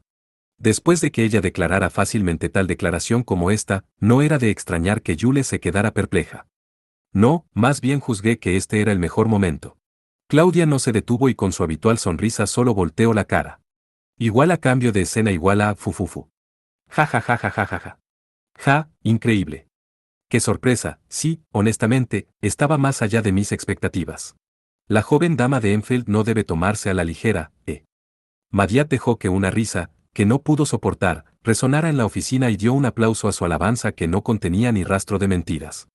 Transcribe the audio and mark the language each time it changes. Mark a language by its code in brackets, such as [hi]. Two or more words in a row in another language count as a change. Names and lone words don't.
[es] Después de que ella declarara fácilmente tal declaración como esta, no era de extrañar que Jules se quedara perpleja. No, más bien juzgué que este era el mejor momento. Claudia no se detuvo y con su habitual sonrisa solo volteó la cara. Igual a cambio de escena igual a fufufu. Ja ja ja ja ja ja ja. Ja, increíble. Qué sorpresa, sí, honestamente, estaba más allá de mis expectativas. La joven dama de Enfield no debe tomarse a la ligera, Madiat dejó que una risa, que no pudo soportar, resonara en la oficina y dio un aplauso a su alabanza que no contenía ni rastro de mentiras.